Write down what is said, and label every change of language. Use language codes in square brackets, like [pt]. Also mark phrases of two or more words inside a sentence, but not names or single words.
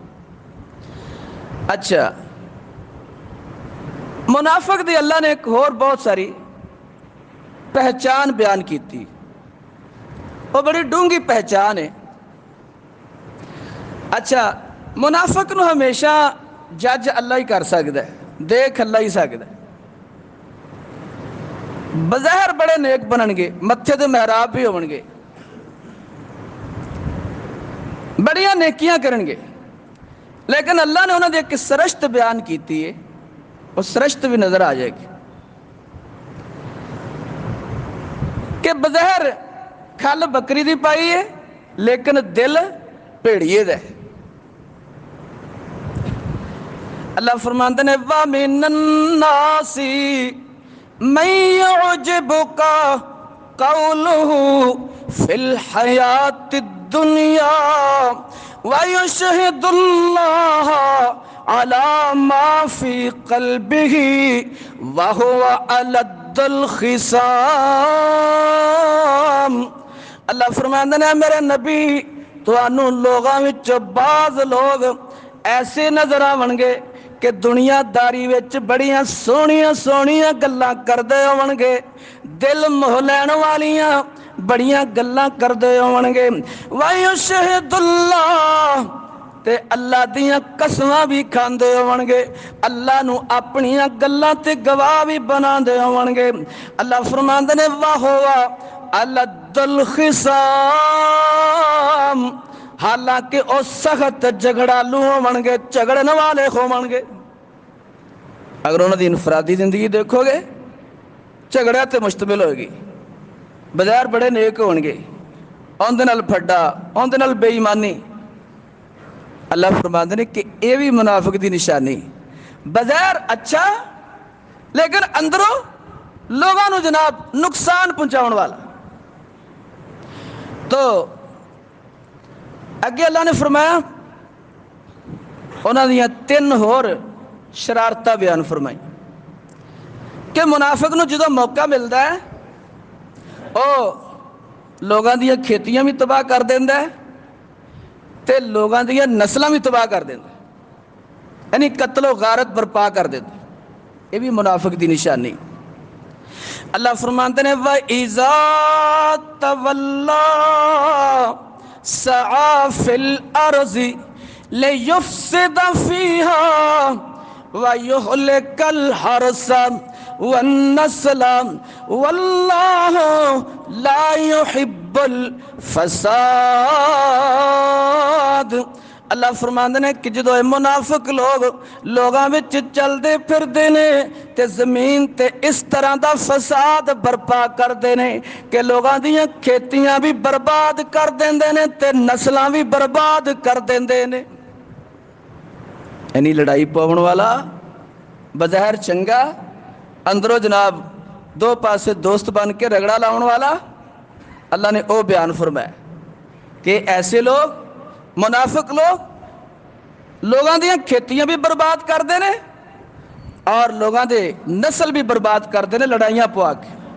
[ur] اچھا منافق دی اللہ نے ایک اور بہت ساری پہچان بیان کی تھی، وہ بڑی ڈونگی پہچان ہے۔ [pa] اچھا منافق نو ہمیشہ جج اللہ ہی کر سکتا ہے، دیکھ اللہ ہی سکتا ہے، بظاہر بڑے نیک بنن گے، متھے تے محراب بھی ہون گے، بڑیاں نیکیاں کرن گے، لیکن اللہ نے انہوں نے ایک سرشت بیان کیتی ہے، وہ سرشت بھی نظر آ جائے گی کہ بظاہر کھل بکری دی پائی ہے لیکن دل بھیڑیے دا ہے۔ اللہ فرماندے نے [ar] وَمِنَ النَّاسِ مَن يُعْجِبُكَ قَوْلُهُ فِي الْحَيَاةِ الدُّنْيَا وَيُشْهِدُ اللَّهَ عَلَى مَا فِي قَلْبِهِ وَهُوَ أَلَدُّ الْخِصَامِ۔ [pa] اللہ فرماندے نے میرے نبی تانوں لوگاں وچ بعض لوگ ایسے نظر آون گے کہ دنیا داری وچ بڑیاں سونیاں سونیاں گلاں کردے ہون گے، دل موہ لین والیاں بڑیاں گلاں کردے ہون گے، [ar] وَيُشْهِدُ اللَّهُ [pa] تے اللہ دیاں قسماں بھی کھاندے ہون گے، اللہ نو اپنیاں گلاں تے گواہ بھی بنا دے ہون گے۔ اللہ فرماندے نے [ar] وَهُوَ أَلَدُّ الْخِصَامِ، [pa] حالانکہ او سخت جھگڑالو ہون گے، جھگڑن والے ہون گے۔ اگر انہوں نے انفرادی زندگی دیکھو گے جھگڑے تے مشتمل ہوگی، بظاہر بڑے نیک ہون گے، اندے نال پھڈا اندے نال بے ایمانی۔ اللہ فرماندے نے کہ اے بھی منافق دی نشانی، بظاہر اچھا لیکن اندروں لوگاں نو جناب نقصان پہنچاؤن والا۔ تو اگے اللہ نے فرمایا انہاں دیاں 3 ہور شرارتاں بیان فرمائی کہ منافق نو جدو موقع ملتا ہے او لوگاں دیاں کھیتیاں بھی تباہ کر دیندا ہے تے لوگاں دیاں نسلاں بھی تباہ کر دیندا ہے، یعنی قتل و غارت برپا کر دیندا ہے۔ یہ بھی منافق دی نشانی۔ اللہ فرماندے نے [ar] وَإِذَا تَوَلَّى سَعَى فِي الْأَرْضِ لِيُفْسِدَ فِيهَا وَيُهْلِكَ الْحَرْثَ وَالنَّسْلَ وَاللَّهُ لَا يُحِبُّ الْفَسَادَ۔ [pa] اللہ فرماندے نے کہ جدو منافق لوگ لوگاں وچ چل دے پھر دے نے تے زمین تے اس طرح دا فساد برپا کر دے نے کہ لوگاں دیاں کھیتیاں بھی برباد کر دیندے نے تے نسلاں بھی برباد کر دیندے نے۔ یعنی لڑائی پاؤن والا بظاہر چنگا، اندروں جناب 2 پاسے دوست بن کے رگڑا لاؤن والا، اللہ نے او بیان فرمایا کہ ایسے لوگ منافق لوگ لوگاں دیاں کھیتیاں بھی برباد کر دینے اور لوگاں دے نسل بھی برباد کر دینے لڑائیاں پوا کے۔